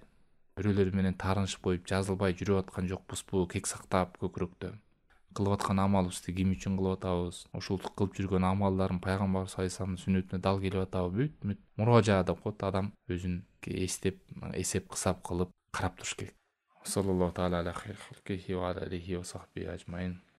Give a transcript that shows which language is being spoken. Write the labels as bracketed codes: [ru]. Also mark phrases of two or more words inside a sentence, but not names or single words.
[ky] Бирөөлөр менен таарынышып коюп жазылбай жүрүп аткан жокпузбу? Кек сактап көкүрөктө кылып аткан амалыбызды ким үчүн кылып атабыз? Ушул кылып жүргөн амалдарын пайгамбар [ar] صلى الله عليه وسلم [ky] сүннөтүнө дал келип атабы? Бүт мурожа деп коет, адам өзүн эстеп, эсеп кысап кылып карап туруш керек. [ar] صلى الله تعالى على خير خلقه وعليه وصحبه أجمعين.